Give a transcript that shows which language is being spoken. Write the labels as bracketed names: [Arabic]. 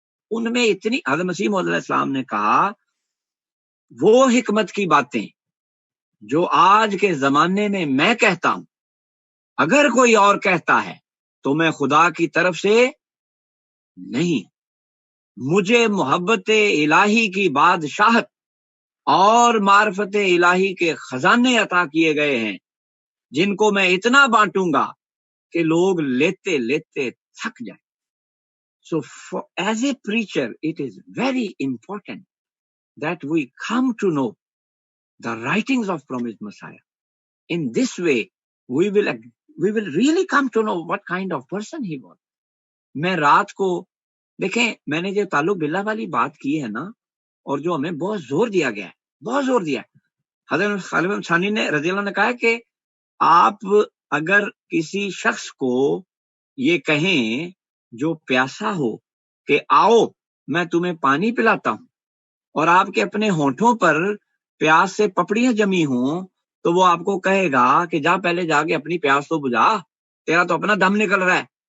[Urdu] ان میں اتنی، حضرت مسیح موعود علیہ السلام نے کہا وہ حکمت کی باتیں جو آج کے زمانے میں میں کہتا ہوں، اگر کوئی اور کہتا ہے تو میں خدا کی طرف سے نہیں. مجھے محبت الہی کی بادشاہت اور معرفت الہی کے خزانے عطا کیے گئے ہیں، جن کو میں اتنا بانٹوں گا کہ لوگ لیتے لیتے تھک جائیں. [English] So as a preacher, it is very important that we come to know the writings of promised Messiah. In this way, we will really come to know what kind of person he was. [Urdu] میں رات کو دیکھیں، میں نے جو تعلق باللہ والی بات کی ہے نا، اور جو ہمیں بہت زور دیا گیا ہے، بہت زور دیا ہے. حضرت خالد ثانی نے رضی اللہ نے کہا ہے کہ آپ اگر کسی شخص کو یہ کہیں جو پیاسا ہو کہ آؤ میں تمہیں پانی پلاتا ہوں، اور آپ کے اپنے ہونٹوں پر پیاس سے پپڑیاں جمی ہوں، تو وہ آپ کو کہے گا کہ جا پہلے جا کے اپنی پیاس تو بجھا، تیرا تو اپنا دم نکل رہا ہے.